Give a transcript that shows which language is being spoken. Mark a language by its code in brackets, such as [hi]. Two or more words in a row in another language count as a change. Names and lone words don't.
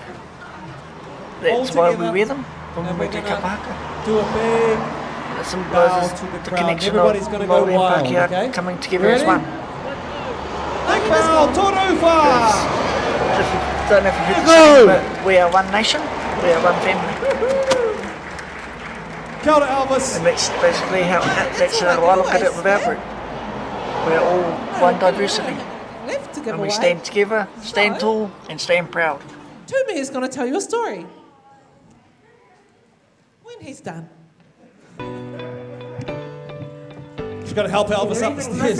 [en] That's why we wear them, from Ngā Kapa Haka. Do a big It symbolises the connection of Everybody's gonna go Mauri and wild, Pākehā okay? coming together as one. Bow, Torufa! If you don't know if you've heard the saying, but we are one nation, we are one family. [mi] Kia ora, [en] Elvis. And that's basically how I look at it with our group. We're all one diversity. And we stand together, stand tall, and stand proud. Tumi is going to tell you a story. When he's done. She's got to help Elvis up the stairs.